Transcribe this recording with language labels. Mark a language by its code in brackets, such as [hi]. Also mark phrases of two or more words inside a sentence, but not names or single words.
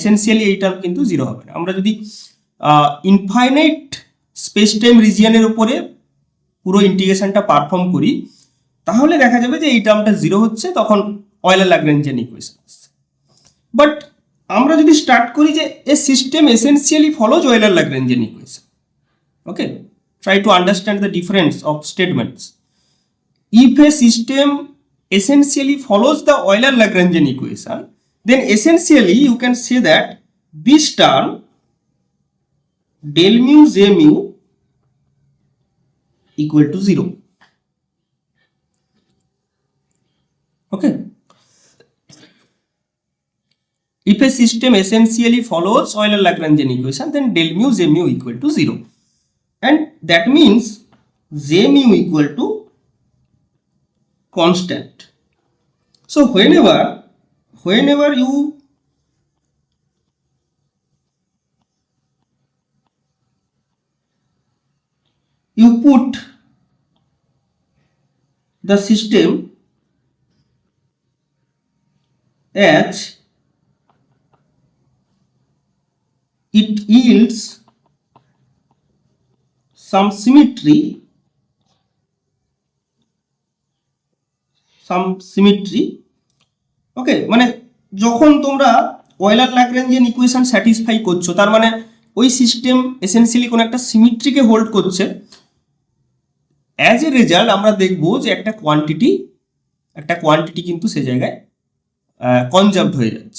[bn] এসেনশিয়ালি এইটা কিন্তু জিরো হবে না। আমরা যদি [en] infinite space time region [bn] উপরে পুরো [en] integration perform [bn] করি তাহলে দেখা যাবে যে এই টার্মটা জিরো হচ্ছে, তখন [en] Euler-Lagrangian equation [bn] আসছে। [en] বাট [bn] আমরা যদি স্টার্ট করি যে [en] a system essentially follows Euler-Lagrangian equation, okay, try to understand the difference of statements. If a system essentially follows the Euler-Lagrangian equation, then essentially you can say that this term del mu j mu equal to 0. Okay. If a system essentially follows Euler-Lagrangian equation, then del mu j mu equal to 0. And that means j mu equal to constant. So whenever you put the system as it yields some symmetry, [bn] ওকে, মানে যখন তোমরা [en] Euler-Lagrangian equation satisfy [bn] করছো তার মানে ওই সিস্টেম এসেনশিয়ালি কোনো একটা সিমেট্রিকে হোল্ড করছে। [en] As a result [bn] আমরা দেখবো যে একটা কোয়ান্টিটি কিন্তু সে জায়গায় কনজার্ভড হয়ে যাচ্ছে।